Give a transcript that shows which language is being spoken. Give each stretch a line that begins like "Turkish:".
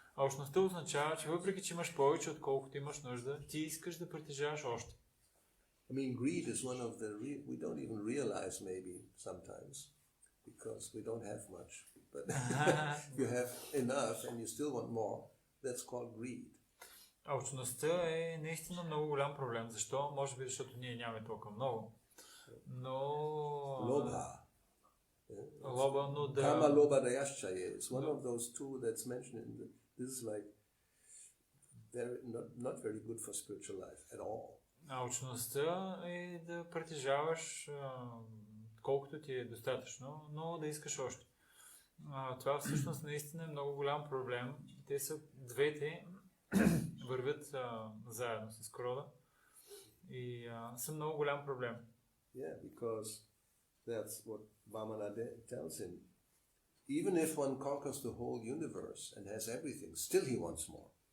Bulgarian: Алчността означава, че въпреки че имаш повече, отколкото имаш нужда, ти искаш да притежаваш още.
English: I mean, greed is one of the we don't even realize maybe sometimes because we don't have much. But you have enough and you still want more. That's called greed.
Bulgarian: Алчността е наистина много голям проблем. Защо? Може би защото ние нямаме толкова много. Но...
Sanskrit: Lobha.
Bulgarian: Лоба, но да...
Sanskrit: Kama lobha dayaschaye.
English: It's one of those two that's mentioned in this is like not very good for spiritual life at all.
Bulgarian: Алчността е да притежаваш колкото ти е достатъчно, но да искаш още. Това всъщност наистина е много голям проблем. Те са двете, вървят заедно с крода и са много голям проблем.
English: Yeah, because that's what Vamana tells him. Even if one conquers the whole universe and has everything, still he wants more.